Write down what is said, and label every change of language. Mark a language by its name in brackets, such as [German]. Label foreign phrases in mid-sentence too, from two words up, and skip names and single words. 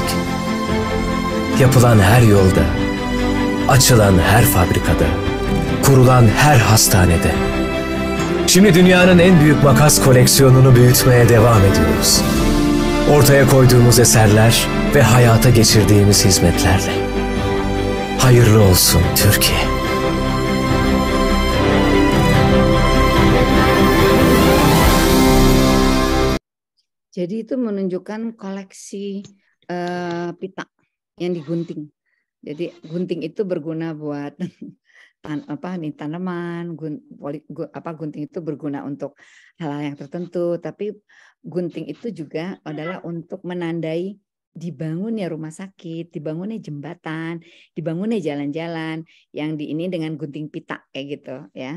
[Turkish] Yapılan her yolda, açılan her fabrikada, kurulan her hastanede. Şimdi dünyanın en büyük makas koleksiyonunu büyütmeye devam ediyoruz. Ortaya koyduğumuz eserler ve hayata geçirdiğimiz hizmetlerle. Hayırlı olsun Türkiye. [Indonesian] Jadi itu menunjukkan koleksi pita yang digunting. Jadi gunting itu berguna buat tanaman, gunting itu berguna untuk hal-hal yang tertentu, tapi gunting itu juga adalah untuk menandai dibangunnya rumah sakit, dibangunnya jembatan, dibangunnya jalan-jalan yang ini dengan gunting pita kayak gitu ya.